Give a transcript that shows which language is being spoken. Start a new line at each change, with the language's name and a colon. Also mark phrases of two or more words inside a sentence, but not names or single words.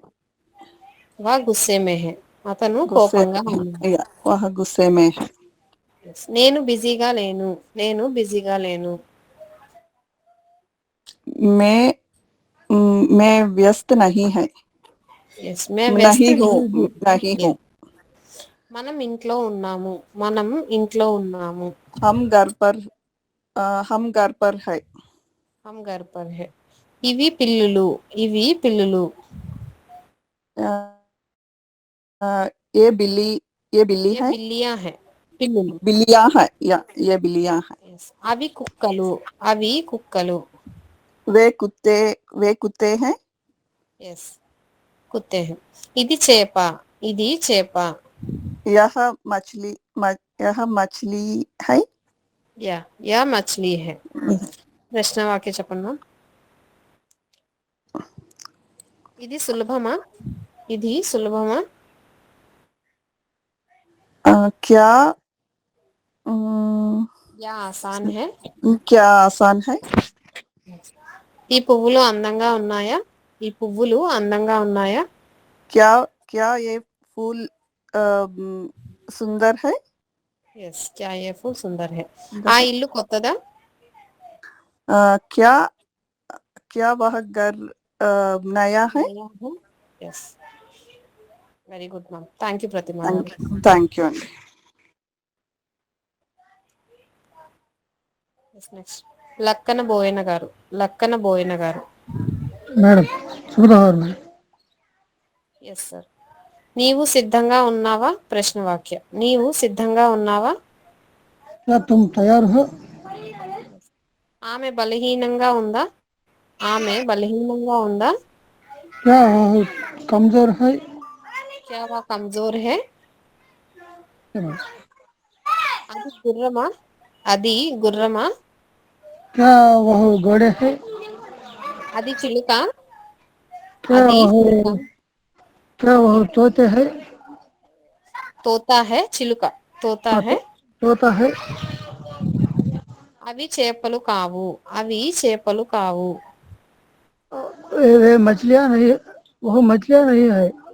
Hindi: वह गुस्से में है.
Telugu: అతను కోపంగా ఉన్నాడు.
Hindi: वह गुस्से में है.
Telugu: నేను బిజీగా లేను. నేను బిజీగా లేను.
Hindi: मैं मैं व्यस्त नहीं है. yes मैं व्यस्त नहीं हूँ.
Telugu: మనం ఇంట్లో ఉన్నాము. మనం ఇంట్లో ఉన్నాము.
Hindi: हम घर पर है. हम घर पर है.
Telugu: ఇవి పిల్లులు. ఇవి పిల్లులు.
Hindi: ये बिल्ली ఏ హై. बिल्लियाँ है. పిల్లులు. बिल्लियाँ है. ये बिल्लियाँ है.
Telugu: అవి కుక్కలు. అవి కుక్కలు.
Hindi: वे कुत्ते है. yes कुत्ते है.
Telugu: ఇది చేప. ఇది చేప.
Hindi: यह मछली है. यह मछली है.
Telugu: ప్రశ్న వాక్య చెప్పండి మ్యామ్. ఇది సులభమా. ఇది సులభమా.
Hindi: క్యా यह आसान है. क्या आसान है.
Telugu: ఈ పువ్వులు అందంగా ఉన్నాయా. ఈ పువ్వులు అందంగా ఉన్నాయా.
Hindi: क्या ये फूल सुंदर है. yes क्या ये फूल सुंदर है.
Telugu: ఆ ఇల్లు కొత్తదా.
Hindi: क्या वह घर नया है.
English: yes very good ma'am. thank you Pratima. thank you అండి.
Telugu: నెక్స్ట్ లక్కన బోయన గారు. లక్కన బోయన గారు. మేడం శుభోదయం మేడం.
English: yes sir.
Telugu: నీవు సిద్ధంగా ఉన్నావా. ప్రశ్న వాక్య. నీవు సిద్ధంగా ఉన్నావా.
Hindi: क्या तुम तैयार हो.
Telugu: ఆమె బలహీనంగా ఉందా. ఆమె బలహీనంగా ఉందా.
Hindi: क्या वह कमजोर है. क्या वह कमजोर है.
Telugu: అది గుర్రమా. అది గుర్రమా.
Hindi: क्या वह घोड़े है.
Telugu: అది చిలుక.
Hindi: क्या
Telugu: అది
Hindi: वह
Telugu: చిలుక.
Hindi: क्या वह तोते है. तोता है. చిలుక. तोता है. तोता है.
Telugu: అవి చేపలు కావు. అవి చేపలు కావు.
Hindi: वे मछलियाँ नहीं. वह मछलियाँ नहीं है.